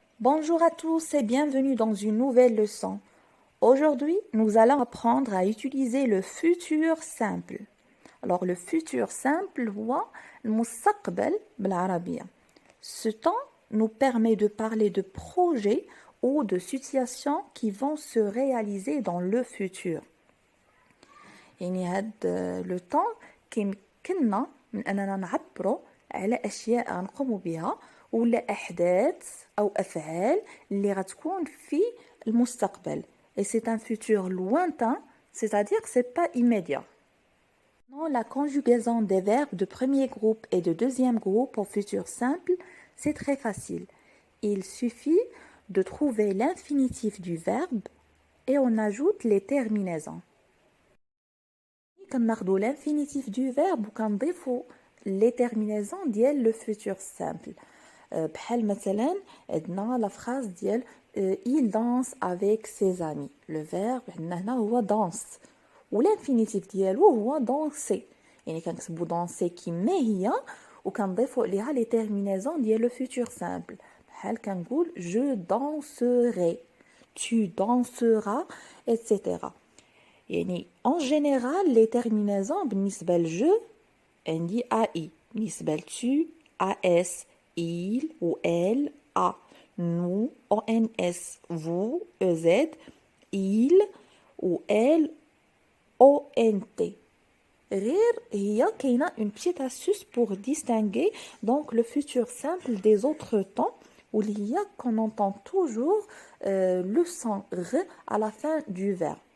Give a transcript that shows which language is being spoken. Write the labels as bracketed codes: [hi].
[fr] Bonjour à tous et bienvenue dans une nouvelle leçon. Aujourd'hui, nous allons apprendre à utiliser le futur simple. Alors, le futur simple, [ar] هو المستقبل بالعربية. [fr] Ce temps nous permet de parler de projets ou de situations qui vont se réaliser dans le futur. [ar] يعني هذا لو طون كيمكننا من اننا نعبروا على اشياء غنقوموا بها ولا احداث او افعال اللي غتكون في المستقبل. [fr] Et c'est un futur lointain, c'est-à-dire que c'est pas immédiat. Non, la conjugaison des verbes de premier groupe et de deuxième groupe au futur simple, c'est très facile. Il suffit de trouver l'infinitif du verbe et on ajoute les terminaisons. [ar] كناخدو [fr] l'infinitif du verbe [ar] وكنضيفو [fr] les terminaisons [ar] ديال [fr] le futur simple. [ar] بحال مثلا عندنا لا فراز ديال [fr] il danse avec ses amis. Le verbe [ar] عندنا هنا هو danse والانفينيتيف ديالو هو danser. يعني كنكتبو danser كيما هي وكنضيفو عليها [fr] les terminaisons [ar] ديال [fr] le futur simple. [ar] بحال كنقول [fr] je danserai, tu danseras, etc. [ar] يعني [fr] en général les terminaisons [ar] بالنسبة لجو عندي [fr] AI [ar] بالنسبة لتو [fr] AS il ou elle A nous ONS vous EZ il ou elle ONT [ar] غير هي كاينة [fr] une petite astuce pour distinguer donc le futur simple des autres temps [ar] واللي هي [fr] qu'on entend toujours le son R à la fin du verbe.